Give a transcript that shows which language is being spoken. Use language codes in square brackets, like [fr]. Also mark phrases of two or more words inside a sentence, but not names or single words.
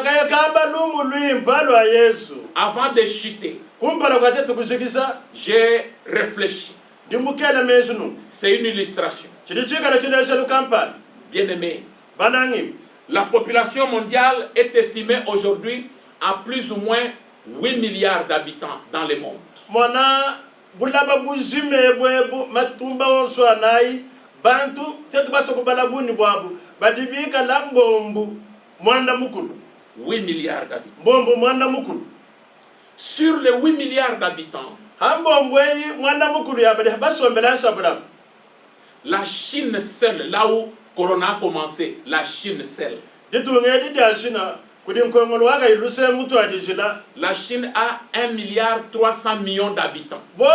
[fr] Avant de chuter, j'ai réfléchi. C'est une illustration. Bien aimé, la population mondiale est estimée aujourd'hui à plus ou moins 8 milliards d'habitants dans le monde. [lua] Bantu tetu basoko balabuni bwabu badibika la mbombu mwanda mukulu 8 [fr] milliards d'habitants. [lua] Mbombu mwanda mukulu. [fr] Sur les 8 milliards d'habitants, la Chine seule, là où Corona a commencé, la Chine seule. La Chine a 1,3 milliard d'habitants.